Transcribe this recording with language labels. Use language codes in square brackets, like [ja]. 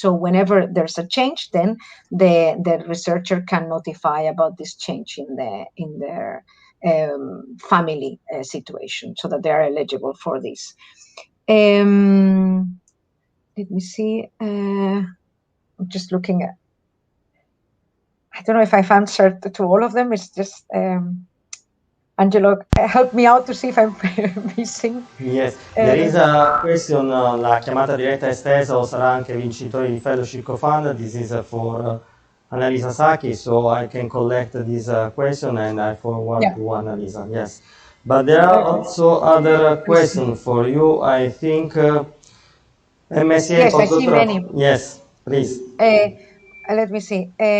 [en] So whenever there's a change, then the researcher can notify about this change in their family situation, so that they are eligible for this. Let me see. I'm just looking at, I don't know if I've answered to all of them. It's just, Angelo, help me out to see if I'm missing. Yes, there is a question, [it] la chiamata diretta estesa o sarà anche vincitore di Fellowship Co-Fund. [en] This is for Annalisa Sacchi, so I can collect this question and I forward to Annalisa, yes. But there are also other questions for you, I think. Msca Yes, I see many. Yes, please. Let me see.